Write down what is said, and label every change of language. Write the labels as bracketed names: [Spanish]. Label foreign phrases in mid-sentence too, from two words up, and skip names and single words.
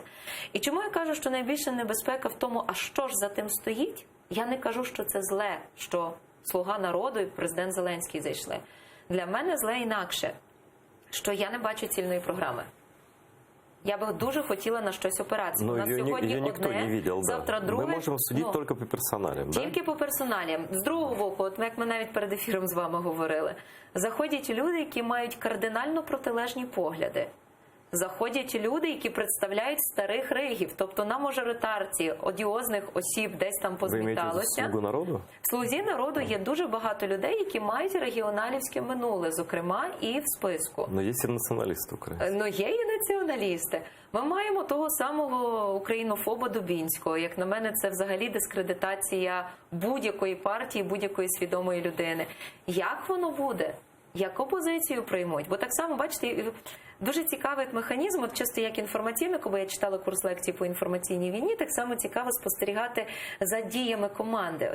[Ukrainian] І чому я кажу, що найбільша небезпека в тому, а що ж за тим стоїть? Я не кажу, що це зле, що «Слуга народу» і президент Зеленський зайшли. Для мене зле інакше, що я не бачу цільної програми. Я би дуже хотіла на щось опиратися. [Russian] Но [Ukrainian] У нас сьогодні [Russian] ее никто [Ukrainian] одне, [Russian] не видел, да. [Ukrainian] завтра друге. [Russian] Мы можем судить Ну, только по персоналям, да? [Ukrainian] тільки по персоналіям. З другого боку, от як ми навіть перед ефіром з вами говорили, заходять люди, які мають кардинально протилежні погляди. Заходять люди, які представляють старих ригів, тобто на мажоритарці одіозних осіб десь там [Russian] Вы имеете в виду [Ukrainian] позміталося. [Russian] «Слугу народу»? [Ukrainian] В «Слузі народу» є дуже багато людей, які мають регіоналівське минуле, зокрема і в списку. [Russian] Но есть и националисты украинцы. [Ukrainian] Ну, є і націоналісти. Ми маємо того самого українофоба Дубінського. Як на мене, це взагалі дискредитація будь-якої партії, будь-якої свідомої людини. Як воно буде? Як опозицію приймуть? Бо так само, бачите, дуже цікавий механізм, от чисто як інформаційнику, бо я читала курс лекцій по інформаційній війні, так само цікаво спостерігати за діями команди.